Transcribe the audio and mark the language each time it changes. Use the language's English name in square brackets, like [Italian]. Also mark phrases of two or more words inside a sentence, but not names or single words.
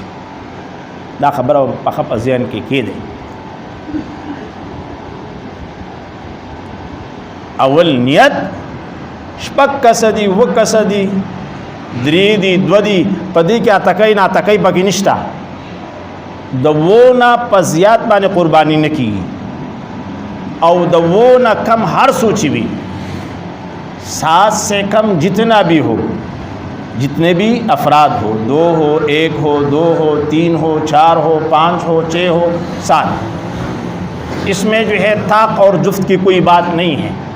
[Pashto] دا خبره پخه په ذهن کې کېږي. اول نیت 6 کسه دي 2 کسه دي 3 دي 2 دي په دې کې اتکۍ ناتکۍ پکې نشته. د 2 نه په زیات باندې قرباني نه کېږي او د 2 نه کم [Urdu] ہر سوچی بھی 7 سے کم جتنا بھی ہو جتنے بھی افراد ہو 2 ہو 1 ہو 2 ہو 3 ہو 4 ہو 5 ہو 6 ہو 7 اس میں جو ہے طاق اور جفت کی کوئی بات نہیں ہے.